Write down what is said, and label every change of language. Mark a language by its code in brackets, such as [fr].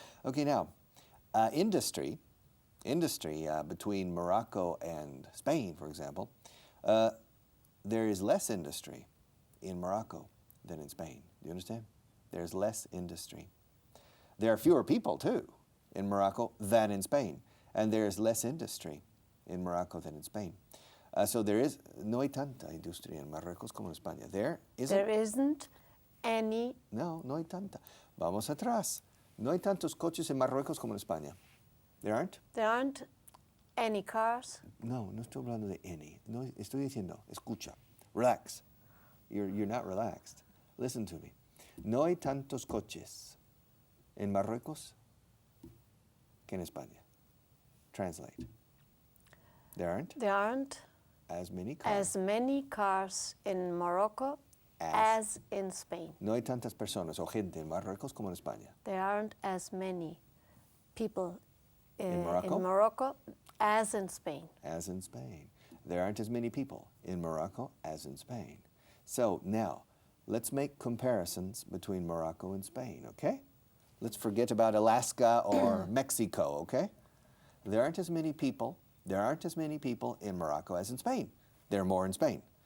[en] Okay, now, industry between Morocco and Spain, for example, there is less industry in Morocco than in Spain. Do you understand? There's less industry. There are fewer people, too, in Morocco than in Spain. And there's less industry in Morocco than in Spain. [es] So no hay tanta industria en Marruecos como en España. [en] There isn't any. [es] No hay tanta. Vamos atrás. No hay tantos coches en Marruecos como en España. [en] There aren't? There aren't any cars. [es] No estoy hablando de any. No, estoy diciendo, escucha, relax. [en] You're not relaxed. Listen to me. [es] No hay tantos coches en Marruecos que en España. [en] Translate. There aren't as many cars in Morocco as in Spain. [es] No hay tantas personas o gente en Marruecos como en España. [en] There aren't as many people In in Morocco? Morocco as in Spain. As in Spain. There aren't as many people in Morocco as in Spain. So now, let's make comparisons between Morocco and Spain, okay? Let's forget about Alaska or Mexico, okay? There aren't as many people in Morocco as in Spain. There are more in Spain.